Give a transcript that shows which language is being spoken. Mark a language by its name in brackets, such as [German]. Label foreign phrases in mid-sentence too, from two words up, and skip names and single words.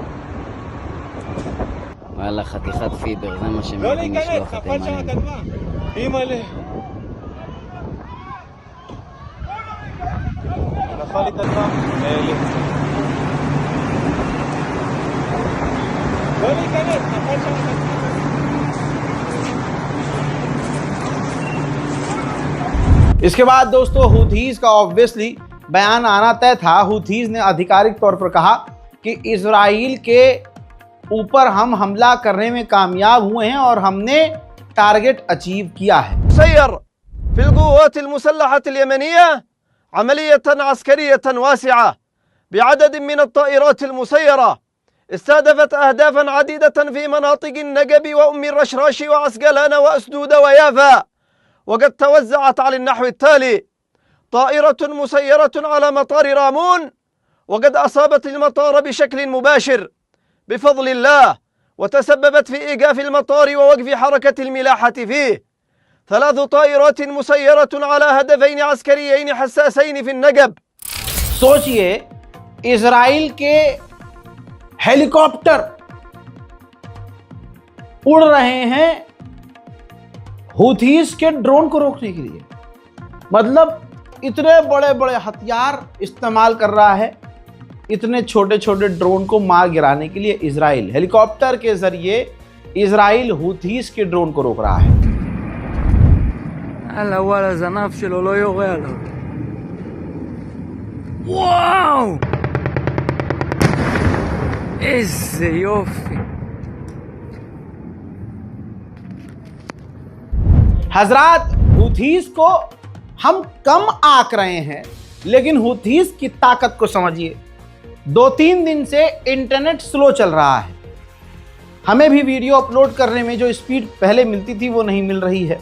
[Hebrew] וואלה, חתיכת פיבר, זה מה שהם לא יודעים להיכנס, לשלוח נפל שם התימנים. הכטב"ם. אימא'לה. נפל לי כטב"ם, לי. לא להיכנס, נפל שם הכטב"ם. [Hindi] इसके बाद दोस्तों, हुथीज का ऑब्वियसली बयान आना तय था। हुथीज ने आधिकारिक तौर पर कहा कि इजराइल के ऊपर हम हमला करने में कामयाब हुए हैं और हमने [English] target achieve [Hindi] किया है। [Arabic] سير في القوات المسلحة اليمنية عملية عسكرية واسعة بعدد من الطائرات المسيرة استهدفت أهدافا عديدة في مناطق النقب وأم الرشراش وعسقلان وأسدود ويافا، وقد توزعت على النحو التالي: طائرة مسيرة على مطار رامون، وقد أصابت المطار بشكل مباشر بفضل الله، وتسببت في إيقاف المطار ووقف حركة الملاحة فيه. 3 طائرات مسيرة على هدفين عسكريين حساسين في النقب. [Hindi] सोचिए, इजराइल के हेलीकॉप्टर उड़ रहे हैं हुथीज के ड्रोन को रोकने के लिए। मतलब इतने बड़े बड़े हथियार इस्तेमाल कर रहा है इतने छोटे छोटे ड्रोन को मार गिराने के लिए। इजराइल हेलीकॉप्टर के जरिए इजराइल हुथीज के ड्रोन को रोक रहा है। [Hebrew] הלאה, וואלה, הזנב שלו לא יורה עליו. וואו! איזה יופי. [Hindi] हजरात, हुथीज को हम कम आंक रहे हैं, लेकिन हुथीज की ताकत को समझिए। 2-3 दिन से [English] internet slow [Hindi] चल रहा है। हमें भी [English] video upload [Hindi] करने में जो स्पीड पहले मिलती थी वो नहीं मिल रही है।